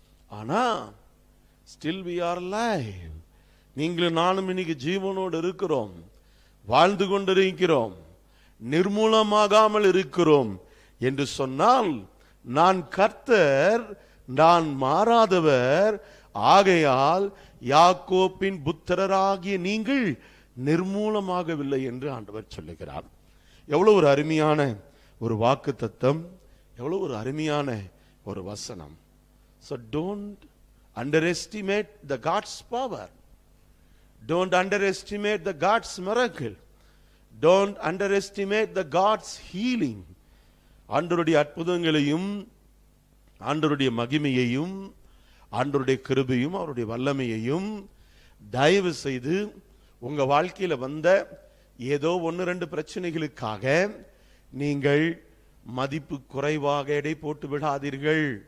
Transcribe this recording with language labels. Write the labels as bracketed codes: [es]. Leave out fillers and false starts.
[ta] ஆனா [en] Still we are alive. [ta] நீங்களும் நானும் இன்னைக்கு ஜீவனோடு இருக்கிறோம், வாழ்ந்து கொண்டிருக்கிறோம், நிர்மூலமாகாமல் இருக்கிறோம் என்று சொன்னால், நான் கர்த்தர், நான் மாறாதவர், ஆகையால் யாக்கோப்பின் புத்திரராகிய நீங்கள் நிர்மூலமாகவில்லை என்று ஆண்டவர் சொல்லுகிறார். எவ்வளவு ஒரு அருமையான ஒரு வாக்கு தத்தம், எவ்வளவு ஒரு அருமையான ஒரு வசனம். [en] So don't underestimate the God's power. Don't underestimate the God's miracle. Don't underestimate the God's healing. [ta] ஆண்டவருடைய அற்புதங்களையும், ஆண்டவருடைய மகிமையையும், ஆண்டவருடைய கிருபையும், அவருடைய வல்லமையையும் தயவு செய்து உங்க வாழ்க்கையில வந்த ஏதோ 1-2 பிரச்சனைகளுக்காக நீங்கள் மதிப்பு குறைவாக எடை போட்டு விடாதீர்கள்.